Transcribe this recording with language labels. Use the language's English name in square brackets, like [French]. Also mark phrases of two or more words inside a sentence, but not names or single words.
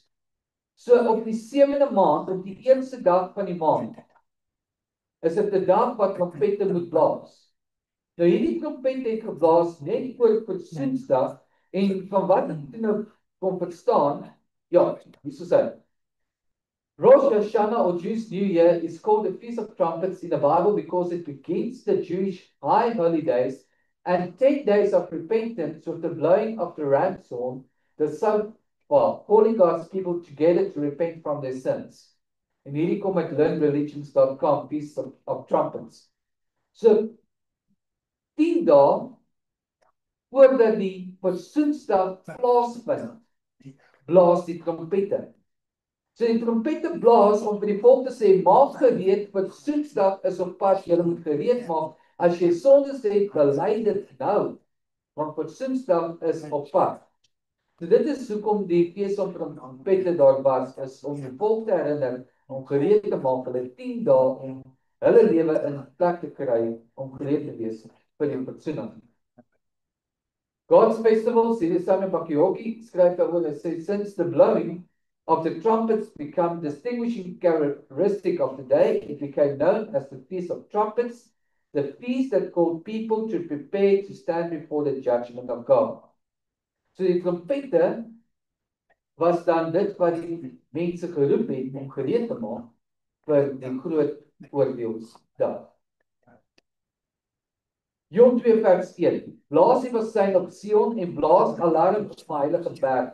[Afrikaans] So op die 7de maand, op die 1ste dag van die maand, is dit 'n dag wat trompette moet blaas. Nou hierdie trompet het geblaas net voor Versoensdag en van wat ek nou kon verstaan, ja, hier is dit. [English] Rosh Hashanah or Jewish New Year is called the Feast of Trumpets in the Bible because it begins the Jewish high holidays and 10 days of repentance with the blowing of the ram's horn, the shofar, calling God's people together to repent from their sins. [Afrikaans] En hierdie kom uit learnreligions.com, Feast of Trumpets. So 10 dae voordat die Versoensdag plaasvind, blaas die trompette. So die trompette blaas om vir die volk te sê, maak gereed, Versoensdag is op pad, julle moet gereed maak. As jy sondes het, bely dit nou, want Versoensdag is op pad. So dit is hoekom die fees van trompette daar was, is om die volk te herinner, om gereed te maak, hulle 10 dae om hulle lewe in plek te kry, om gereed te wees vir die Versoening. God's festivals, hier is Samuel Bakioki, skryf daaroor, hy sê, [English] since the blowing of the trumpets become distinguishing characteristic of the day, it became known as the Feast of Trumpets, the feast that called people to prepare to stand before the judgment of God. [Afrikaans] So die trompette was dan dit wat die mense geroep het om gereed te maak vir die groot oordeelsdag. Jom 2 vers 1. Blaas die bassyn op Sion en blaas alarm op die heilige berg.